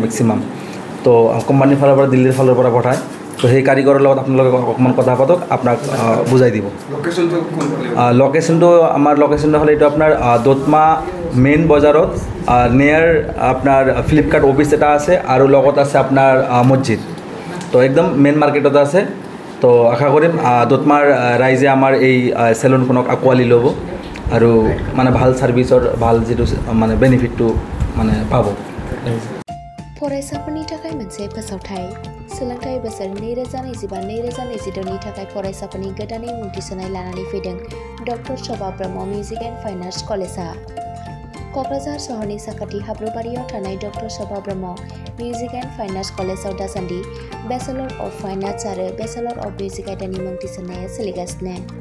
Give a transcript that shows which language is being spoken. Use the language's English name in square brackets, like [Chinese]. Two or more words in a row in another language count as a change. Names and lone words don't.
[Assamese] মেক্সিমাম তো কোম্পানীৰ ফালৰ পৰা দিল্লীৰ ফালৰ পৰা পঠায় তো সেই কাৰিকৰৰ লগত আপোনালোকে অকণমান কথা পাতক আপোনাক বুজাই দিব লোকেশ্যনটো আমাৰ লোকেশ্যনটো হ'লে এইটো আপোনাৰ দতমা মেইন বজাৰত নিয়াৰ আপোনাৰ ফ্লিপকাৰ্ট অফিচ এটা আছে আৰু লগত আছে আপোনাৰ মছজিদ তো একদম [English] main market [Assamese] আছে তো আশা কৰিম দতমাৰ ৰাইজে আমাৰ এই চেলুনখনক আঁকোৱালি ল'ব আৰু মানে ভাল ছাৰ্ভিচৰ ভাল যিটো মানে বেনিফিটটো মানে পাব [Bodo] फरायसाफोरनि थाखाय मोनसे फोसावथाय सोलोंथाइ बोसोर 2025-2026 नि थाखाय फरायसाफोरनि गोदानै मुं थिसननाय लानानै फैदों डक्टर शोभा ब्रह्म मिउजिक एन्ड फाइन आर्ट्स कलेजआ क'क्राझार सहरनि साखाथि हाब्रुबारियाव थानाय डक्टर शोभा ब्रह्म मिउजिक एन्ड फाइन आर्ट्स कलेजआव दासान्दि [English] Bachelor of Fine Arts [Bodo] आरो [English] Bachelor of Music [Bodo] आयदानि मुं थिसननाया सोलिगासिनो